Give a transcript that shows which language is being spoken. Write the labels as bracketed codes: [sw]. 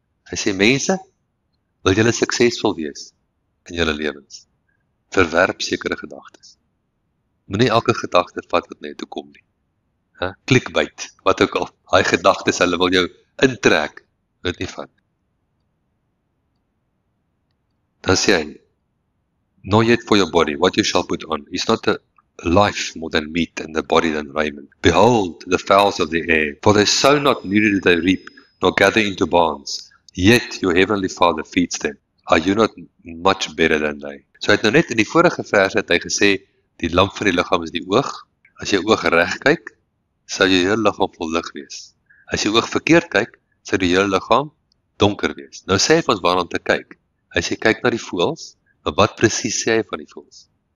[af] Hy sê mense, wil julle suksesvol wees in julle lewens? Verwerp sekere gedagtes. Moenie elke gedagte vat wat net toe kom nie. Clickbait, wat ook al. Daai gedagtes, hulle wil jou intrek, dit nie vat. Dan sê hy, [en] know yet for your body, what you shall put on, is not a life more than meat, and the body than raiment. Behold the fowls of the air, for they sow not, neither do they reap, nor gather into barns, yet your heavenly Father feeds them. Are you not much better than they? [af] So hy het nou net in die vorige vers het hy gesê, die lamp van die liggaam is die oog. As jy oog reg kyk, sal jou hele liggaam vol lig wees. As jy oog verkeerd kyk, sal die hele liggaam donker wees. Nou sê hy vir ons waarna om te kyk. Hy sê kyk na die voëls, maar wat presies sê hy van die voëls?